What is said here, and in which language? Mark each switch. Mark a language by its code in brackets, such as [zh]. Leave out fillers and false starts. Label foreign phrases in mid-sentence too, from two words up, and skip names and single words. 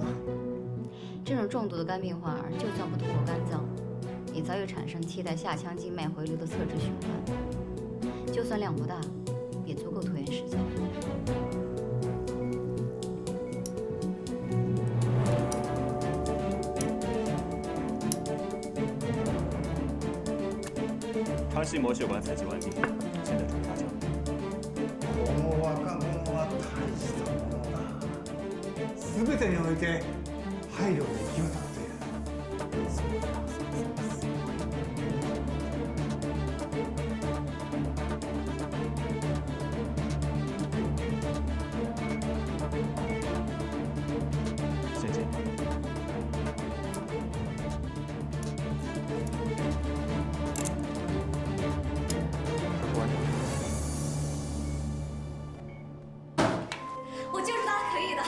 [zh] 这种重度的肝病患儿，就算不通过肝脏，也早已产生替代下腔静脉回流的侧支循环，就算量不大，也足够拖延时间。肠系膜血管采集完毕，现在准备搭桥。 [ja] この若者は大したものだ。全てにおいて配慮できるだって。 [zh] 谢谢。我就知道他可以的。